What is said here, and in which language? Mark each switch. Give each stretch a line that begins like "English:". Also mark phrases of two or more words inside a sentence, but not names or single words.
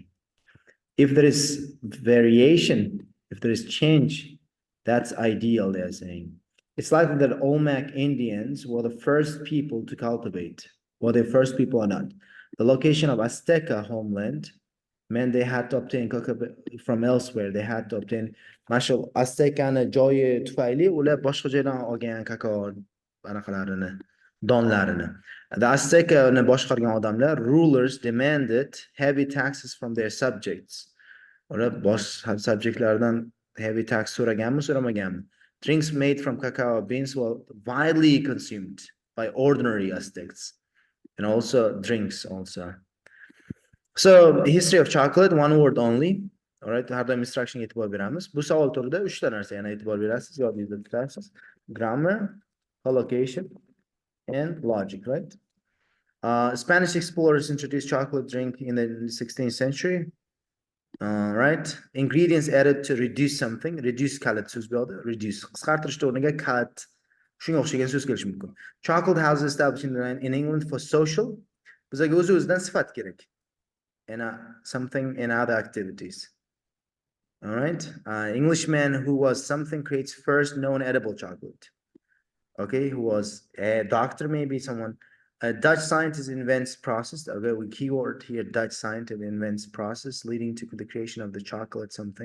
English: If there is variation, if there is change, that's ideal, they're saying. It's likely that Olmec Indians were the first people to cultivate. Were they first people or not? The location of Azteca homeland meant they had to obtain cocoa from elsewhere. They had to obtain
Uzbek: mashal Aztecani joyi tufayli ular boshqa joydan olgan kakao anaqalarini, donlarini. The Aztecani boshqargan odamlar,
English: rulers demanded heavy taxes from their subjects.
Uzbek: Ular bosh subjectlardan
English: heavy tax
Uzbek: so'raganmi, so'ramaganmi?
English: Drinks made from cacao beans were widely consumed by ordinary Aztecs, and also drinks also. So, history of chocolate, one word only. All right,
Uzbek: har doim instruction e'tibor beramiz. Bu savol turida 3 ta narsa yana e'tibor berasiz, yodingizda tutarsiz.
English: Grammar, collocation, and logic, right? Spanish explorers introduced chocolate drink in the 16th century. Right? Ingredients added to reduce something.
Uzbek: Reduce kalit so'z bu yerda.
English: Reduce.
Uzbek: Qisqartirish o'rniga cut. Shunga o'xshagan so'z kelishi mumkin.
English: Chocolate houses established in England for social.
Uzbek: Bizga o'z-o'zidan sifat kerak.
English: And something in other activities. All right. Englishman who was something creates first known edible chocolate. Okay, who was a doctor, maybe someone. A Dutch scientist invents process. Okay, we keyword here, Dutch scientist invents process leading to the creation of the chocolate something.